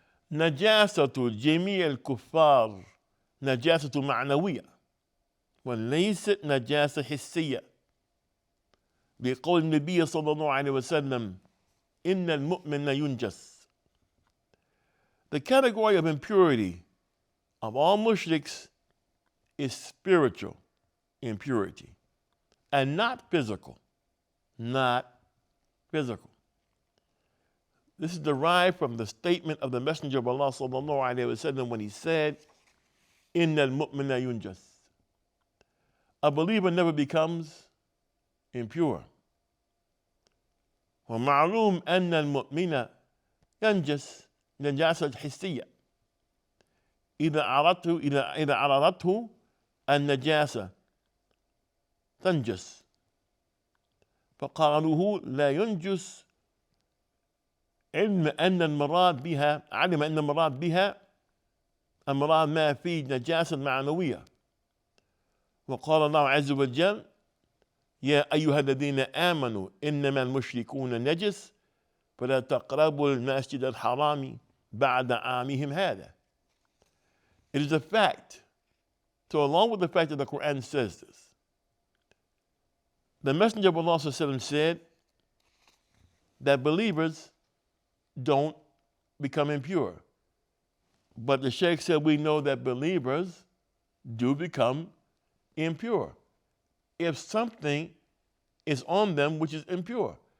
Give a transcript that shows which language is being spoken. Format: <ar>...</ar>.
<ar>نجاسة جميع الكفار نجاسة معنوية وليست نجاسة حسية بقول النبي صلى الله عليه وسلم إن المؤمن ينجس.</ar> <en>The category of impurity of all mushriks is spiritual impurity and not physical. Not physical. This is derived from the statement of the Messenger of Allah sallallahu alaihi wasallam when he said,</en> <ar>"Inna al-mu'mina yunjas."</ar> <en>A believer never becomes impure.</en> <ar>ومعلوم أن المؤمن ينجس نجاسة حسية إذا عرضته النجاسة تنجس فقالوه لا ينجس علم أن المراد بها المراد ما فيه نجاسة معنوية. وقال الله عز وجل يا أيها الذين آمنوا إنما المشركون نجس فلا تقربوا المسجد الحرام بعد عامهم هذا.</ar> <en>It is a fact. So along with the fact that the Quran says this, the Messenger of Allah said that believers don't become impure. But the Shaykh said we know that believers do become impure if something is on them which is impure.</en>